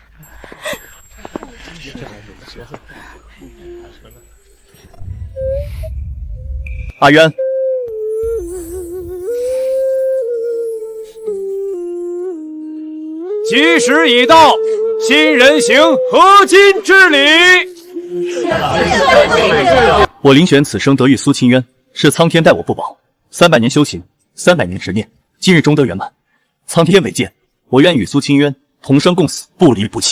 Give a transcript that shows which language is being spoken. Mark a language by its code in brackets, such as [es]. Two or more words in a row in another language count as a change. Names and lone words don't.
[zh] 阿淵，吉时已到，新人行合金之禮。我林玄此生得遇蘇清淵，是苍天待我不薄，300年修行，300年执念，今日終得圓滿。蒼天委劍，我願與蘇清淵同生共死，不離不棄。